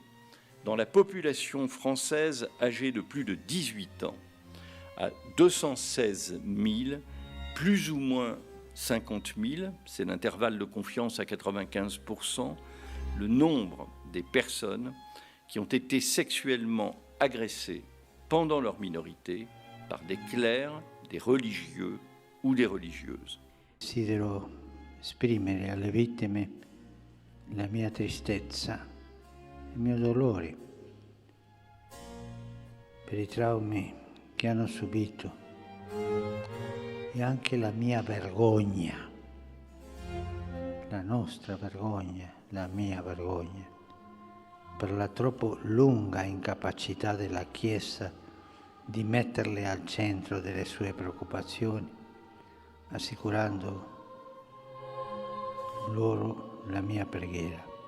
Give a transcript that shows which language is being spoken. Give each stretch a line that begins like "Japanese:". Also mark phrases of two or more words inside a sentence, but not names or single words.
French: dans la population française âgée de plus de 18 ans à 216 000, plus ou moins 50 000, c'est l'intervalle de confiance à 95%, le nombre des personnes qui ont été sexuellement agressées pendant leur minorité par des clercs, des religieux ou des religieuses.
Italian: Desidero esprimere alle vittime la mia tristezza, il mio dolore per i traumi che hanno subito e anche la mia vergogna, la nostra vergogna, la mia vergogna, per la troppo lunga incapacità della Chiesa di metterle al centro delle sue preoccupazioni, assicurando loro la mia preghiera.